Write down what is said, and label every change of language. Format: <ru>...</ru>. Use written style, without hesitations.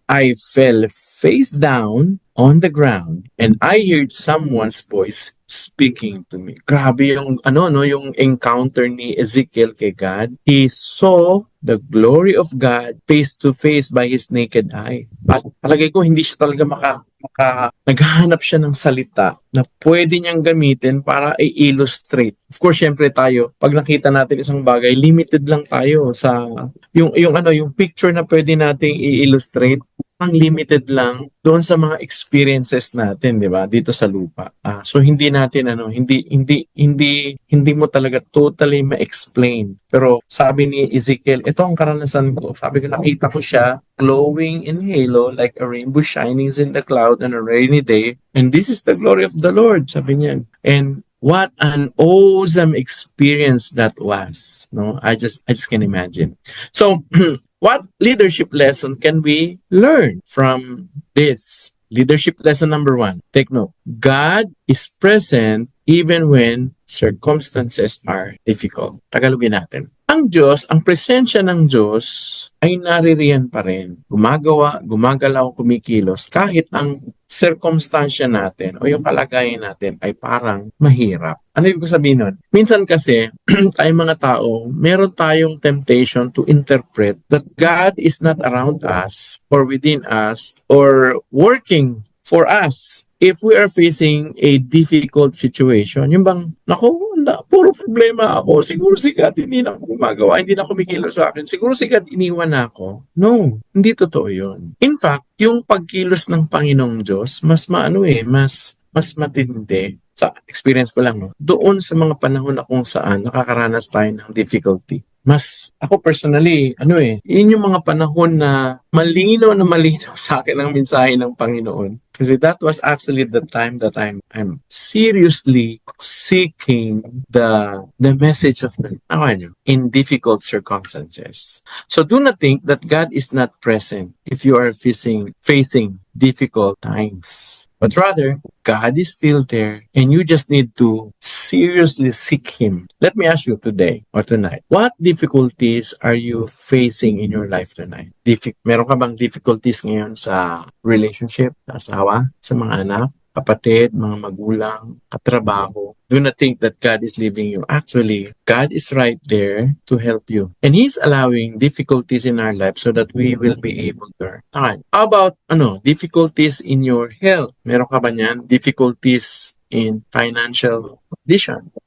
<en>I fell face down on the ground and I heard someone's voice speaking to me.</en> <tl>Grabe yung yung encounter ni Ezekiel kay God.</tl> <en>He saw the glory of God face to face by his naked eye.</en> <tl>At palagay ko hindi siya talaga naghahanap siya ng salita na pwede niyang gamitin para i-illustrate. Of course, syempre tayo, pag nakita natin isang bagay, limited lang tayo sa yung picture na pwede nating i-illustrate. Ang limited lang doon sa mga experiences natin, 'di ba? Dito sa lupa. So hindi natin hindi mo talaga totally ma-explain. Pero sabi ni Ezekiel, ito ang karanasan ko. Sabi ko nakita ko siya</tl> <en>glowing in halo like a rainbow shining in the cloud on a rainy day, and this is the glory of the Lord,</en> <tl>sabi niya.</tl> <en>And what an awesome experience that was. No, I just can imagine. So what leadership lesson can we learn from this? Leadership lesson number 1. Take note. God is present even when circumstances are difficult.</en> <tl>Tagalogin natin. Ang presensya ng Diyos ay naririyan pa rin. Gumagalaw, kumikilos kahit ang circumstansya natin o yung kalagayan natin ay parang mahirap. Ano ibig sabihin nun? Minsan kasi, tayong mga tao, meron tayong</tl> <en>temptation to interpret that God is not around us or within us or working for us if we are facing a difficult situation.</en> <tl>Yung bang, puro problema ako. Siguro si God hindi na ako gumagawa, hindi na kumikilos sa akin. Siguro si God iniwan na ako. No, hindi totoo yun. In fact, yung pagkilos ng Panginoong Diyos, mas matindi. Sa experience ko lang, no? Doon sa mga panahon na kung saan nakakaranas tayo ng difficulty. Mas, ako personally, yun yung mga panahon na malinaw sa akin ang mensahe ng Panginoon.</tl> <en>Kasi that was actually the time that I'm seriously seeking the message of God in difficult circumstances. So do not think that God is not present if you are facing difficult times. But rather, God is still there and you just need to seriously seek Him. Let me ask you today or tonight, what difficulties are you facing in your life tonight?</en> <tl>Meron ka bang difficulties ngayon sa relationship, sa asawa, sa mga anak, kapatid, mga magulang, katrabaho?</tl> <en>Do not think that God is leaving you. Actually, God is right there to help you. And He's allowing difficulties in our life so that we will be able to learn. How about difficulties in your health?</en> <tl>Meron ka ba niyan?</tl> <en>Difficulties in financial condition?</en>